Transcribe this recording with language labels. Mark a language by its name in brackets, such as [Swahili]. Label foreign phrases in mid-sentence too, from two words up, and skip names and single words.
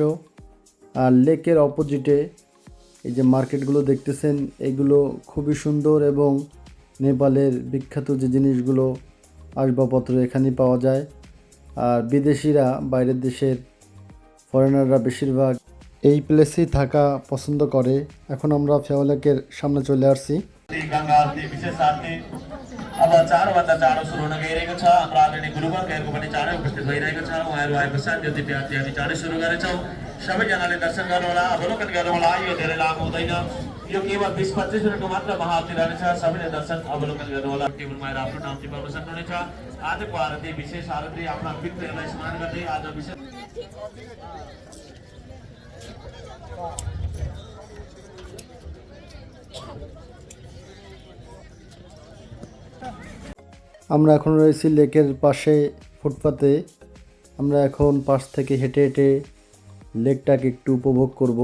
[Bangla] আর লেকের অপোজিটে এই যে মার্কেটগুলো দেখতেছেন, এগুলো খুবই সুন্দর এবং নেপালের বিখ্যাত যে জিনিসগুলো আসবাবপত্র এখানেই পাওয়া যায়। আর বিদেশিরা, বাইরের দেশের ফরেনাররা বেশিরভাগ এই প্লেসেই থাকা পছন্দ করে। এখন আমরা ফেওয়ালেকের সামনে চলে আসছি। [Nepali] अब 4 चाँडो सुरु हुन गइरहेको छ। हाम्रो आदरणीय गुरुवर्गहरूको पनि चाँडै उपस्थित भइरहेको छ। उहाँहरू आएपश्चात यो दिव्य आरती हामी चाँडै सुरु गरेछौँ। सबैजनाले दर्शन गर्नुहोला, अवलोकन गर्नुहोला। यो धेरै लामो हुँदैन, यो केवल 20-25 मिनटको मात्र महाआरती रहनेछ। सबैले दर्शन अवलोकन गर्नुहोला। टेबलमा आएर आफ्नो नाम टिपाउन सक्नुहुनेछ। आजको आरती विशेष आरती आफ्ना पितृहरूलाई स्मरण गर्दै आज विशेष [Bangla] আমরা এখন রয়েছি লেকের পাশে ফুটপাতে। আমরা এখন পাশ থেকে হেঁটে হেঁটে লেকটাকে একটু উপভোগ করব।